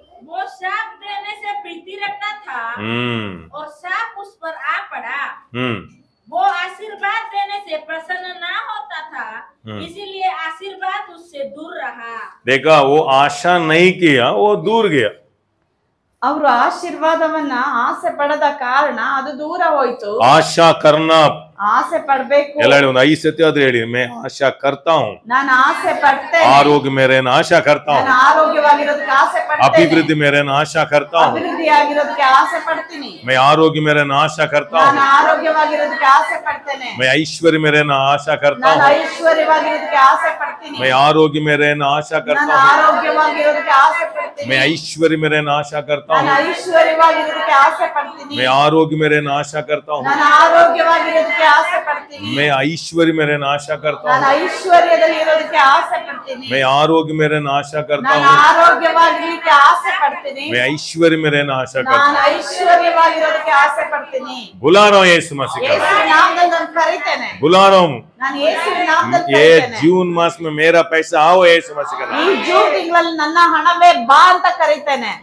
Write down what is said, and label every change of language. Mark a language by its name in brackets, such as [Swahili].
[Hindi] वो सांप देने से प्रीति रखता था और सांप उस पर आ पड़ा। वो आशीर्वाद देने से प्रसन्न ना होता था, इसीलिए आशीर्वाद उससे दूर रहा। देखा, वो आशा नहीं किया, वो दूर गया। [Kannada] ಅವರು ಆಶೀರ್ವಾದವನ್ನ ಆಸೆ ಪಡದ ಕಾರಣ ಅದು ದೂರ ಹೋಯ್ತು। [Hindi] आशा करना, [Kannada] ಆಸೆ ಪಡಬೇಕು। ಎಲ್ಲ ಹೇಳಿ, ಒಂದು 5 ಸತಿ ಆದ್ರೆ ಹೇಳಿ, [Hindi] मैं आशा करता हूँ, [Kannada] ನಾನು ಆಸೆ ಪಡ್ತೇನೆ, [Hindi] आरोग्य में रहना आशा करता हूँ, [Kannada] ನಾನು ಆರೋಗ್ಯವಾಗಿರೋದಕ್ಕೆ ಆಸೆ ಪಡ್ತೇನೆ, [Hindi] अभिवृद्धि में रहना आशा करता हूँ, [Kannada] ಅಭಿವೃದ್ಧಿಯಾಗಿರೋದಕ್ಕೆ ಆಸೆ ಪಡ್ತೀನಿ, [Hindi] मैं आरोग्य में रहना आशा करता [Kannada] ನಾನು [Hindi] हूँ, [Kannada] ಆರೋಗ್ಯವಾಗಿರೋದಕ್ಕೆ ಆಸೆ ಪಡ್ತೇನೆ, [Hindi] मैं ऐश्वर्य में रहना आशा करता [Kannada] ನಾನು [Hindi] हूँ, [Kannada] ಐಶ್ವರ್ಯವಾಗಿರೋದಕ್ಕೆ ಆಸೆ ಪಡ್ತೀನಿ, [Hindi] मैं आरोग्य में रहना आशा [Kannada] ನಾನು [Hindi] करता हूँ, [Kannada] ಆರೋಗ್ಯವಾಗಿರೋದಕ್ಕೆ ಆಸೆ ಪಡ್ತೀನಿ, [Hindi] मैं ऐश्वर्य में रहना आशा करता [Kannada] ನಾನು [Hindi] हूँ, [Kannada] ಐಶ್ವರ್ಯವಾಗಿರೋದಕ್ಕೆ ಆಸೆ ಪಡ್ತೀನಿ, [Hindi] मैं आरोग्य में रहना आशा करता हूँ, [Kannada] ನಾನು ಆರೋಗ್ಯವಾಗಿರೋದಕ್ಕೆ ಆಸೆ ಪಡ್ತೀನಿ, [Hindi] मैं ऐश्वर्य में रहना आशा करता [Kannada] ನಾನು [Hindi] हूँ, [Kannada] ಐಶ್ವರ್ಯದಲ್ಲಿ ಇರೋದಕ್ಕೆ ಆಸೆ ಪಡ್ತೀನಿ, [Hindi] मैं आरोग्य में रहना आशा करता [Kannada] ನಾನು [Hindi] हूँ, [Kannada] ಆರೋಗ್ಯವಾಗಿರ್ಲಿಕ್ಕೆ ಆಸೆ ಪಡ್ತೀನಿ, [Hindi] मैं ऐश्वर्य में रहना आशा करता [Kannada] ನಾನು [Hindi] हूँ। [Kannada] ಐಶ್ವರ್ಯವಾಗಿರೋದಕ್ಕೆ ಆಸೆ ಪಡ್ತೀನಿ। [Hindi] बुला रहा हूँ यीशु मसीह का, [Kannada] ಯೇಸುವಿನ ನಾಮದಲ್ಲಿ ನಾನು ಕರೀತೇನೆ, [Hindi] बुला रहा हूँ। [Kannada] ನಾನು ಯೇಸುವಿನ ನಾಮದಲ್ಲಿ [Hindi] ये [Kannada] ಕರೀತೇನೆ। [Hindi] जून मास में मेरा पैसा आओ यीशु मसीह का नाम। [Kannada] ಈ ಜೂನ್ ತಿಂಗಳಲ್ಲಿ ನನ್ನ ಹಣವೇ ಬಾ ಅಂತ ಕರೀತೇನೆ।